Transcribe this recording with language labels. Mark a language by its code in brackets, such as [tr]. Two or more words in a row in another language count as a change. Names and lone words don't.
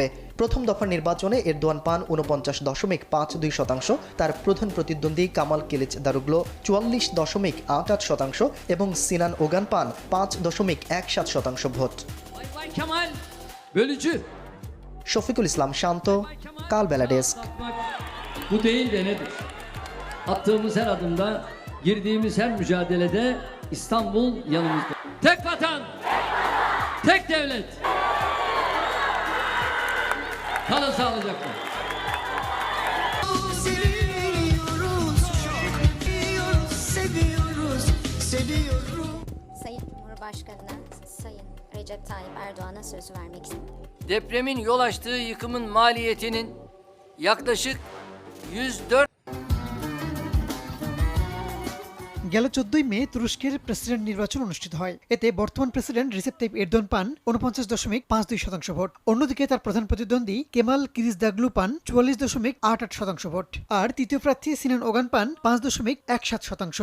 [bn] প্রথম দফার নির্বাচনে এরদোয়ান পান 49.52%, তার প্রধান প্রতিদ্বন্দ্বী কামাল কিলিচ দারুগলো 44.88% এবং সিনান ওগান পান 5.17% ভোট। শফিকুল ইসলাম শান্ত, কালবেলা ডেস্ক। [tr] Bu değil de nedir? Attığımız her adımda, girdiğimiz her mücadelede İstanbul yanımızda. Tek vatan, tek devlet. Kalın sağlıcakla. Sayın Cumhurbaşkanı'na, Sayın Recep Tayyip Erdoğan'a söz vermek istiyorum. Depremin yol açtığı yıkımın maliyetinin yaklaşık 104 [bn] গেল 14 মে তুরস্কের প্রেসিডেন্ট নির্বাচন অনুষ্ঠিত হয়। এতে বর্তমান প্রেসিডেন্ট রিসেপ তাইপ এরদোয়ান পান 49.52% ভোট। অন্যদিকে তার প্রধান প্রতিদ্বন্দ্বী কেমাল কিলিচদারোগলু পান 44.88% ভোট। আর তৃতীয় প্রার্থী সিনান ওগান পান 5.17%।